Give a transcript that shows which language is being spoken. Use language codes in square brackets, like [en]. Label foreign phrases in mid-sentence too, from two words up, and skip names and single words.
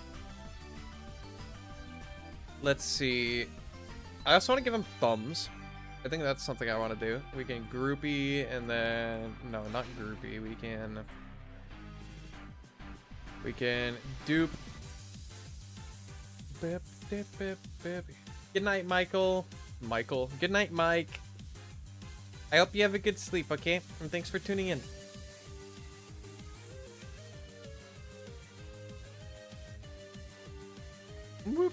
[en] Let's see. I also want to give him thumbs. I think that's something I want to do. We can groupie and then... No, not groupie. We can dupe. Bip, dip, bip, bip. Good night, Michael. Good night, Mike. I hope you have a good sleep, okay? And thanks for tuning in. Whoop.